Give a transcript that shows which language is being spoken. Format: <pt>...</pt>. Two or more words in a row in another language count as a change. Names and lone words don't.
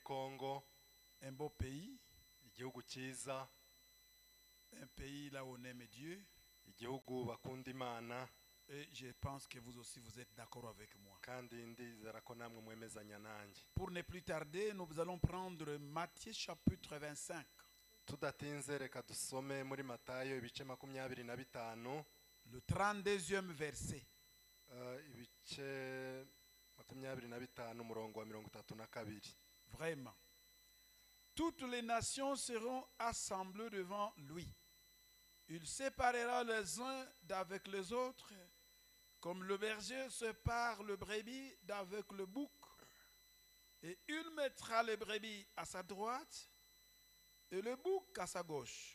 <fr>Congo, un beau pays,</fr> <rw>igihugu cyiza,</rw> <fr>un pays là où on aime Dieu.</fr> <rw>igihugu bakunda Imana,</rw> <fr>Et je pense que vous aussi vous êtes d'accord avec moi.</fr> <rw>kandi ndizera ko namwe mwemezanya nanjye.</rw> <fr>Pour ne plus tarder, nous allons prendre Matthieu chapitre 25.</fr> <rw>Tudatinze reka dusome muri Matayo ibice 25,</rw> <fr>Le 32e verset.</fr> <rw>ibice 25 umurongo wa 32.</rw> <fr>Vraiment. Toutes les nations seront assemblées devant lui. Il séparera les uns d'avec les autres, comme le berger sépare le brebis d'avec le bouc. Et il mettra les brebis à sa droite et le bouc à sa gauche.</fr>